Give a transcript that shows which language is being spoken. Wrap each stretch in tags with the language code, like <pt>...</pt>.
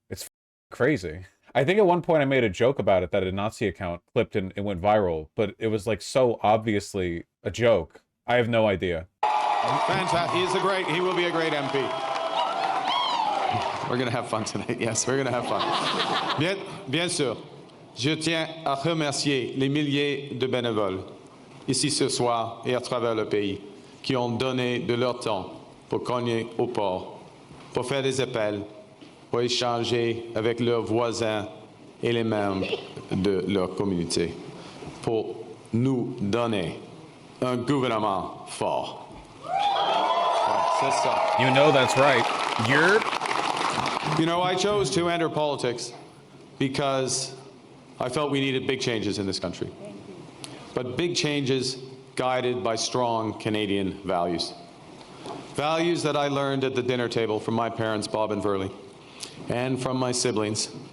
<en>It's crazy. I think at one point I made a joke about it, that a Nazi account clipped and it went viral, but it was like so obviously a joke. I have no idea. Fantastic. He will be a great MP. We're going to have fun tonight. Yes, we're going to have fun.</en> <fr>Bien sûr, je tiens à remercier les milliers de bénévoles ici ce soir et à travers le pays qui ont donné de leur temps pour cogner au port, pour faire des appels, pour échanger avec leurs voisins et les membres de leur communauté, pour nous donner un gouvernement fort. C'est ça.</fr> <en>You know that's right. You know, I chose to enter politics because I felt we needed big changes in this country. But big changes guided by strong Canadian values. Values that I learned at the dinner table from my parents, Bob and Verley, and from my siblings.</en>